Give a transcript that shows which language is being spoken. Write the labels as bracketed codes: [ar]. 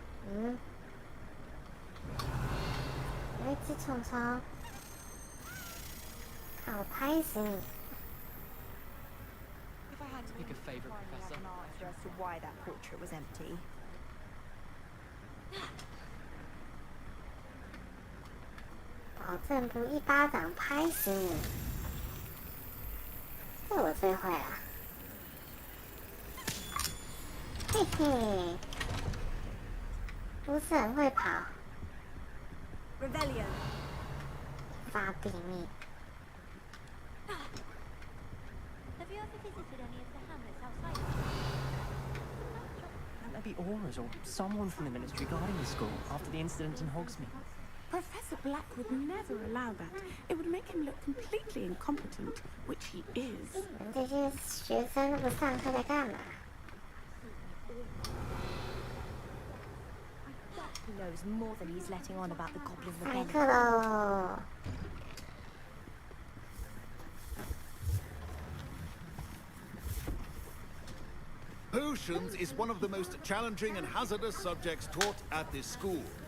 [zh] 嗯，有一只虫虫，看我拍死你！ [en] If I had to pick a favourite professor, An answer as to why that portrait was empty. [zh] 保证不一巴掌拍死你！这我最会了，嘿嘿，不是很会跑， [en] Revelio. [zh] 发地密。 [en] Have you ever visited any of the hamlets outside? Wouldn't there be auras or someone from the ministry guarding the school after the incident in Hogsmeade? Professor Black would never allow that. It would make him look completely incompetent, which he is. [zh] 这些学生都不上课在干嘛？ [en] He knows more than he's letting on about the Goblin [zh] 上 [en] Rebellion. [zh] 课喽！ [en] Potions is one of the most challenging and hazardous subjects taught at this school.